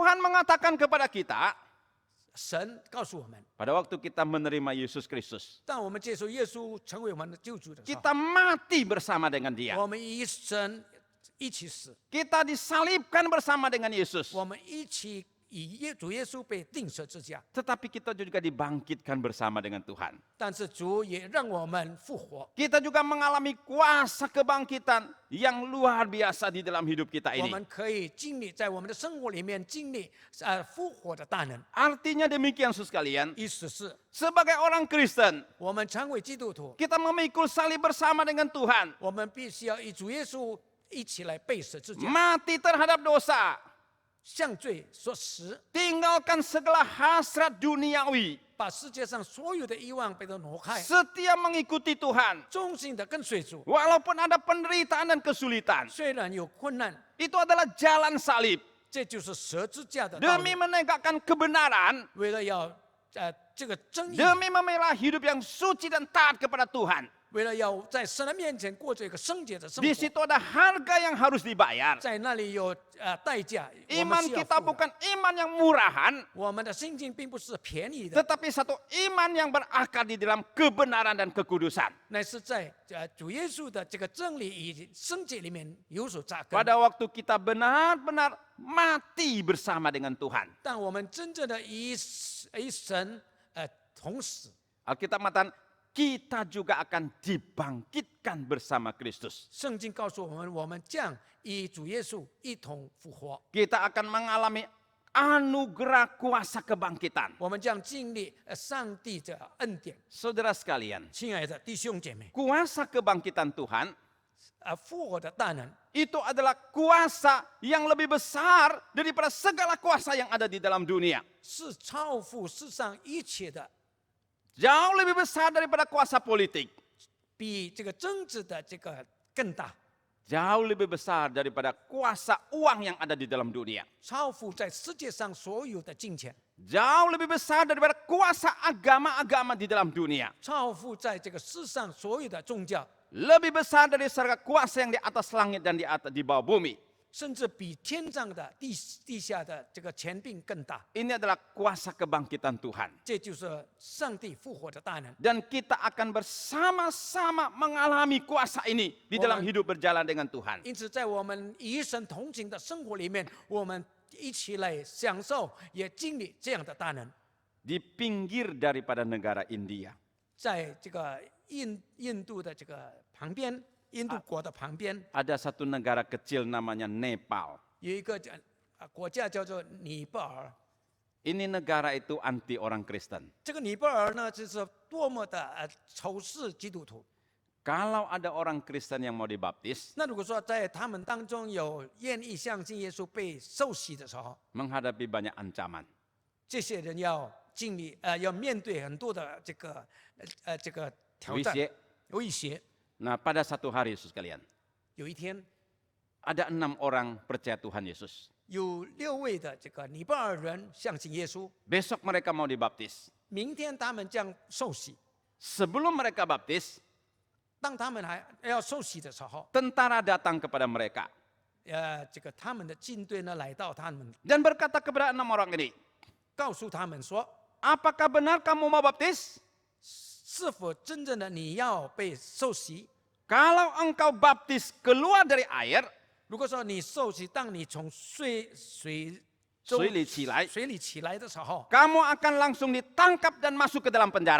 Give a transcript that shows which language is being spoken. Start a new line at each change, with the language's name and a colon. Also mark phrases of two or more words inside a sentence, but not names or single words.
Indonesian: Tuhan mengatakan kepada kita,
Chinese: 神告诉我们，
Indonesian: pada waktu kita menerima Yesus Kristus,
Chinese: 当我们接受耶稣成为我们的救主的时候，
Indonesian: kita mati bersama dengan Dia.
Chinese: 我们与神一起死，
Indonesian: Kita disalibkan bersama dengan Yesus.
Chinese: 我们一起以主耶稣被钉十字架。
Indonesian: Tetapi kita juga dibangkitkan bersama dengan Tuhan.
Chinese: 但是主也让我们复活，
Indonesian: Kita juga mengalami kuasa kebangkitan yang luar biasa di dalam hidup kita
Chinese: 我
Indonesian: ini.
Chinese: 们可以经历在我们的生活里面经历复活的大能。
Indonesian: Artinya demikian, saudara sekalian.
Chinese: 意思是
Indonesian: Sebagai orang Kristen,
Chinese: 我们成为基督徒，
Indonesian: kita memikul salib bersama dengan Tuhan.
Chinese: 我们必须要与主耶稣一起来背十字架，
Indonesian: Mati terhadap dosa.
Chinese: 向罪说实，
Indonesian: Tinggalkan segala hasrat duniawi.
Chinese: 把世界上所有的欲望被它挪开，
Indonesian: Setia mengikuti Tuhan.
Chinese: 忠心的跟随主。
Indonesian: Walaupun ada penderitaan dan kesulitan.
Chinese: 虽然有困难，
Indonesian: Itu adalah jalan salib.
Chinese: 这就是十字架的道路
Indonesian: Demi。menegakkan kebenaran.
Chinese: 为了要这个正义，
Indonesian: Demi memilah hidup yang suci dan taat kepada Tuhan.
Chinese: 为了要在神的面前过这个圣洁的生
Indonesian: Di
Chinese: 活，
Indonesian: situ ada harga yang harus dibayar.
Chinese: 在那里有代价。我们
Indonesian: Iman
Chinese: 需要
Indonesian: kita
Chinese: 付的
Indonesian: bukan iman yang murahan,
Chinese: 我们的心境并不是便宜的，
Indonesian: tetapi satu iman yang berakar di dalam kebenaran dan kekudusan.
Chinese: 乃是在主耶稣的这个真理与圣洁里面有所扎根。
Indonesian: Pada waktu kita benar-benar mati bersama dengan Tuhan.
Chinese: 但我们真正的与神同死，
Indonesian: Alkitab mengatakan kita juga akan dibangkitkan bersama Kristus.
Chinese: 圣经告诉我们，我们将与主耶稣一同复活，
Indonesian: Kita akan mengalami anugerah kuasa kebangkitan.
Chinese: 我们将经历上帝的恩典。
Indonesian: Saudara sekalian,
Chinese: 亲爱的弟兄姐妹，
Indonesian: kuasa kebangkitan Tuhan
Chinese: 复活的大能
Indonesian: itu adalah kuasa yang lebih besar daripada segala kuasa yang ada di dalam dunia.
Chinese: 是超乎世上一切的，
Indonesian: Jauh lebih besar daripada kuasa politik.
Chinese: 比这个政治的这个更大，
Indonesian: Jauh lebih besar daripada kuasa uang yang ada di dalam dunia.
Chinese: 超乎在世界上所有的金钱，
Indonesian: Jauh lebih besar daripada kuasa agama-agama di dalam dunia.
Chinese: 超乎在这个世上所有的宗教，
Indonesian: Lebih besar dari segala kuasa yang di atas langit dan di bawah bumi.
Chinese: 甚至比天上的地下的这个权柄更大。
Indonesian: Ini adalah kuasa kebangkitan Tuhan.
Chinese: 这就是上帝复活的大能。
Indonesian: Dan kita akan bersama-sama mengalami kuasa ini di dalam hidup berjalan dengan Tuhan.
Chinese: 因此，在我们与神同行的生活里面，我们一起来享受，也经历这样的大能。
Indonesian: Di pinggir daripada negara India.
Chinese: 在这个印度的这个旁边，印度国的旁边
Indonesian: Ada satu negara kecil namanya Nepal.
Chinese: 有一个国家叫做尼泊尔。
Indonesian: Ini negara itu anti orang Kristen.
Chinese: 这个尼泊尔呢，就是多么的仇视基督徒。
Indonesian: Kalau ada orang Kristen yang mau dibaptis,
Chinese: 那如果说在他们当中有愿意相信耶稣被受洗的时候，
Indonesian: menghadapi banyak ancaman.
Chinese: 这些人要要面对很多的这个挑战
Indonesian: Wisye.
Chinese: 威胁。
Indonesian: Nah, pada satu hari Yesus sekalian,
Chinese: 有一天，
Indonesian: ada 6 orang percaya Tuhan Yesus.
Chinese: 有6位的这个尼泊尔人相信耶稣，
Indonesian: Besok mereka mau dibaptis.
Chinese: 明天他们将受洗。
Indonesian: Sebelum mereka baptis,
Chinese: 当他们还要受洗的时候，
Indonesian: tentara datang kepada mereka
Chinese: 这个他们的军队呢来到他们，
Indonesian: dan berkata kepada 6 orang ini,
Chinese: 告诉他们说，
Indonesian: apakah benar kamu mau baptis?
Chinese: 是否真正的你要被受洗？
Indonesian: Kalau engkau baptis keluar dari air,
Chinese: 如果说你受洗，当你从水里起来，水里起来的时候，
Indonesian: kamu akan langsung ditangkap dan masuk ke dalam penjara.